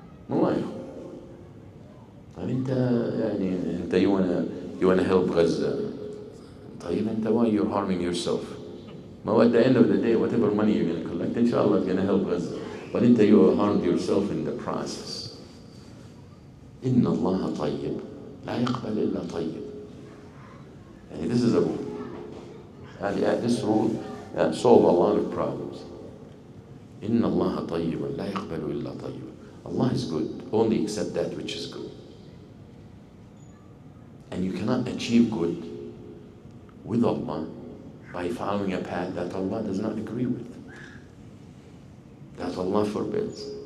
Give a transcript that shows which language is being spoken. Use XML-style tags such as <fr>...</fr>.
<ar>والله طيب انت</ar> <en>you wanna help Gaza.</en> <ar>طيب انت</ar> <en>why you're harming yourself? ما at the end of the day, whatever money you're gonna collect, inshallah it's gonna help Gaza. But</en> <ar>انت</ar> <en>you harmed yourself in the process.</en> <ar>إن الله طيب لا يقبل إلا طيب.</ar> <en>And this is a rule. And this rule solve a lot of problems.</en> <ar>إن الله طيب لا يقبل إلا طيب.</ar> <en>Allah is good, only accept that which is good. And you cannot achieve good with Allah by following a path that Allah does not agree with, that Allah forbids.</en>